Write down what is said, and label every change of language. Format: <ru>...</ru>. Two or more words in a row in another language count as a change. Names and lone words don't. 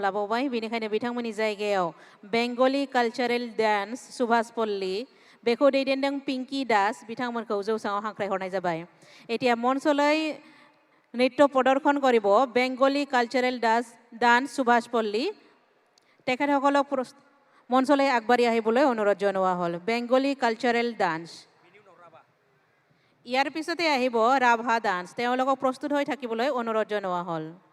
<brx>लाबावबाय, बेनिखायनो बिथांमोननि जायगायाव</brx> <en>Bengali cultural dance</en> <brx>सुभाष पल्ली बेखौ दैदेनदों पिंकी दास बिथांमोनखौ जौसाङाव हांख्रायहरनाय जाबाय।</brx> <as>এতিয়া মঞ্চলৈ নৃত্য প্ৰদৰ্শন কৰিব</as> <en>Bengali cultural dance</en> <as>সুভাষ পল্লী। তেখেতসকলক মঞ্চলৈ আগবাঢ়ি আহিবলৈ অনুৰোধ জনোৱা হ'ল।</as> <en>Bengali cultural dance.</en> <as>ইয়াৰ পিছতে আহিব ৰাভা ডান্স, তেওঁলোকক প্ৰস্তুত হৈ থাকিবলৈ অনুৰোধ জনোৱা হ'ল।</as>